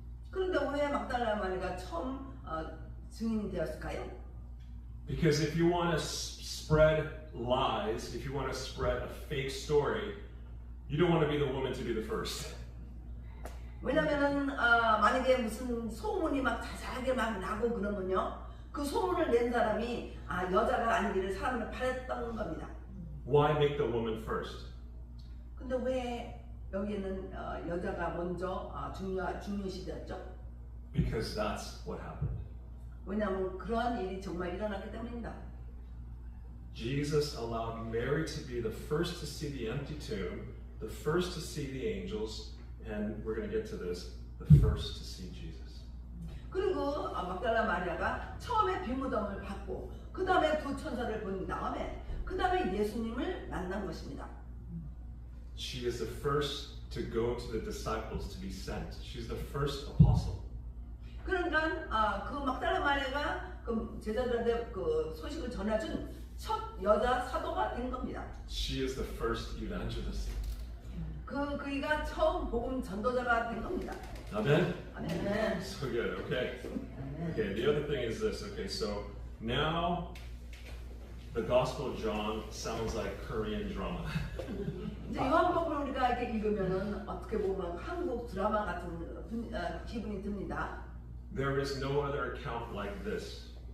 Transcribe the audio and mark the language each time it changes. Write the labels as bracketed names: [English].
[Korean] 그런데 왜 막달라 마리가 처음 증인이 되었을까요? [English] Because if you want to spread lies, if you want to spread a fake story, you don't want to be the woman to be the first. [Korean] 왜냐면은 만약에 무슨 소문이 막 자세하게 막 나고 그러면요, 그 소문을 낸 사람이 여자가 아니기를 사람을 바랬던 겁니다. [English] Why make the woman first? [Korean] 근데 왜 여기는 여자가 먼저 중요시 되었죠? [English] Because that's what happened. [Korean] 왜냐하면 그러한 일이 정말 일어났기 때문입니다. [English] Jesus allowed Mary to be the first to see the empty tomb, the first to see the angels, and we're going to get to this, the first to see Jesus. [Korean] 그리고 막달라 마리아가 처음에 빈무덤을 받고 그 다음에 두 천사를 본 다음에 그 다음에 예수님을 만난 것입니다. [English] She is the first to go to the disciples to be sent. She's the first apostle. [Korean] 그러니까 그 막달라 마리아가 그 제자들한테 그 소식을 전해준 첫 여자 사도가 된 겁니다. [English] She is the first evangelist. [Korean] 그이가 처음 복음 전도자가 된 겁니다. [English] Amen? [Korean] 아멘. [English] So good, okay. Okay, the other thing is this, okay, so now the Gospel of John sounds like Korean drama. [Korean] 이제 요한복음을 우리가 이렇게 읽으면은 어떻게 보면 한국 드라마 같은 기분이 듭니다. [English] There is no other account like this.